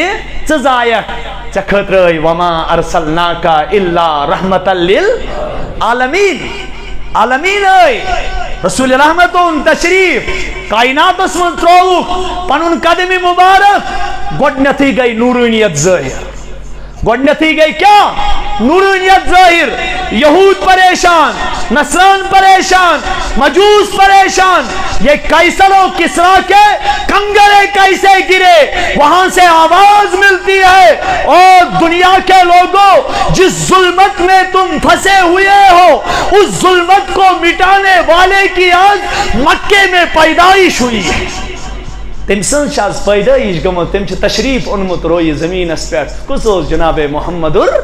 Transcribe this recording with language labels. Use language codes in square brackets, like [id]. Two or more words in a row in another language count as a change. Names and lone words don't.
[ks] ژےٚ خٲطرٕ ٲے [ar] وما ارسلناکا الا رحمتا للعالمین [ks] عالمین ٲے رسول رحمت اون تشریف کائناتس من ترووُکھ پنُن قدم مبارک گۄڈنیتھٕے گٔے نورانیت ظٲہر گۄڈنیتھٕے گٔے کیٛاہ نورانیت ظٲہر یہود پریشان نصران پریشان مجوس پریشان یہ قیصر [ur] و کسرا کے کنگرے کیسے گرے وہاں سے آواز ملتی ہے اور دنیا کے لوگوں جس ظلمت میں تم پھنسے ہوئے ہو اس ظلمت کو مٹانے والے کی آج مکے میں پیدائش ہوئی ہے [ks] تم سن آز پیدائش گمت تم تشریف اونمت روی زمین پہ کس جناب محمد